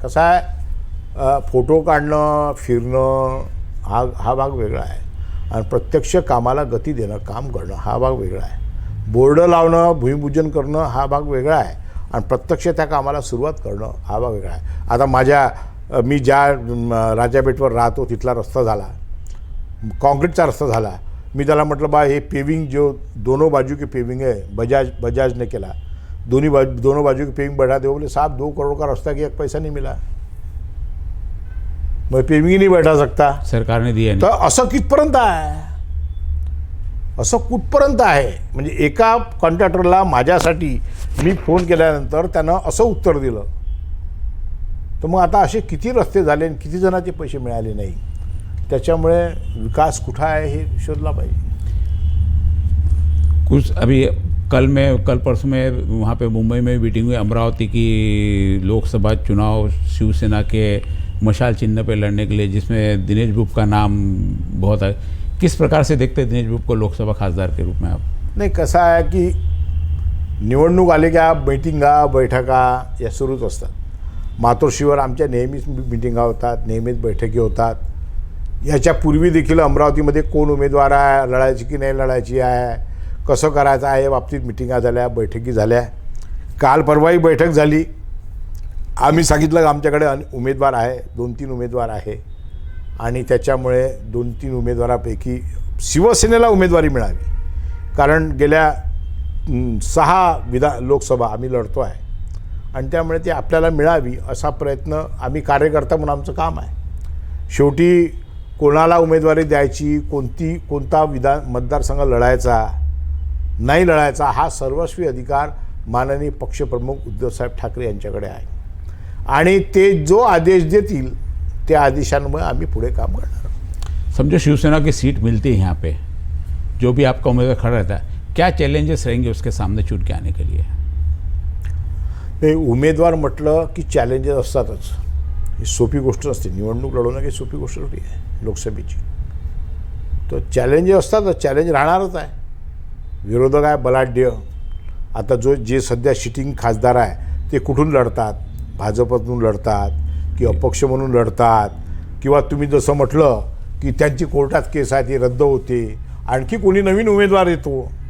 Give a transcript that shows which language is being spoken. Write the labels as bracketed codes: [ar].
[mr] कसं आहे, फोटो काढणं, फिरणं हा भाग वेगळा आहे आणि प्रत्यक्ष कामाला गती देणं, काम करणं हा भाग वेगळा आहे. बोर्ड लावणं, भूमिपूजन करणं हा भाग वेगळा आहे आणि प्रत्यक्ष त्या कामाला सुरुवात करणं हा भाग वेगळा आहे. आता मी ज्या राजापेठवर राहतो तिथला रस्ता झाला, कॉन्क्रीटचा रस्ता झाला. मी त्याला म्हटलं, [hi] बा हे पेविंग जो दोनों बाजू की पेविंग है, बजाज ने केला, दोनों बाजू की पेविंग बढ़ा दो. बोले साहब 2 करोड़ का रास्ता कि 1 पैसा नहीं मिला, मैं पेविंग ही नहीं बैठा सकता, सरकार ने दिया. [mr] तर असं कितपर्यंत आहे, असं कुठपर्यंत आहे. म्हणजे एका कॉन्ट्रॅक्टरला माझ्यासाठी मी फोन केल्यानंतर त्यानं असं उत्तर दिलं. तर मग आता असे किती रस्ते झाले आणि किती जणांचे पैसे मिळाले नाही. त्याच्यामुळे विकास कुठं आहे हे शोधला पाहिजे. [hi] कुछ अभी कल परसों में वहाँ पे मुंबई में मीटिंग हुई अमरावती की लोकसभा चुनाव शिवसेना के मशाल चिन्ह पे लड़ने के लिए, जिसमें दिनेश बुप का नाम बहुत है. किस प्रकार से देखते हैं दिनेश बुप को लोकसभा खासदार के रूप में आप? [mr] नाही, कसं आहे की निवडणूक आले की मीटिंगा बैठका या सुरूच असतात. मातोश्रीवर आमच्या नेहमीच मिटिंगा होतात, नेहमीच बैठकी होतात. याच्यापूर्वी देखील अमरावतीमध्ये कोण उमेदवार आहे, लढायची की नाही लढायची आहे, कसं करायचं आहे या बाबतीत मिटिंगा झाल्या, बैठकी झाल्या. काल परवाही बैठक झाली. आम्ही सांगितलं आमच्याकडे उमेदवार आहे, 2-3 उमेदवार आहे आणि त्याच्यामुळे 2-3 उमेदवारापैकी शिवसेनेला उमेदवारी मिळावी. कारण गेल्या 6 लोकसभा आम्ही लढतो आहे आणि त्यामुळे ती आपल्याला मिळावी असा प्रयत्न आम्ही कार्यकर्ता म्हणून आमचं काम आहे. शेवटी कोणाला उमेदवारी द्यायची, कोणता मतदारसंघ लढायचा नाही लढायचा हा सर्वस्वी अधिकार माननीय पक्षप्रमुख उद्धवसाहेब ठाकरे यांच्याकडे आहे आणि ते जो आदेश देतील त्या आदेशांमुळे आम्ही पुढे काम करणार. [hi] समझो शिवसेना की सीट मिलती है यहाँ पे, जो भी आपका उम्मीदवार खड़ा रहता है, क्या चैलेंजेस रहेंगे उसके सामने चुन के आने के लिए? [mr] ते उमेदवार म्हटलं की चॅलेंजेस असतातच. ही सोपी गोष्ट नसते. निवडणूक लढवणं काही सोपी गोष्ट नव्हती आहे लोकसभेची. तर चॅलेंजेस असतातच, चॅलेंज राहणारच आहे. विरोधक आहे बलाढ्य. आता जे सध्या सिटिंग खासदार आहे ते कुठून लढतात, भाजपतून लढतात की अपक्ष म्हणून लढतात, किंवा तुम्ही जसं म्हटलं की त्यांची कोर्टात केस आहे ती रद्द होते, आणखी कोणी नवीन उमेदवार येतो.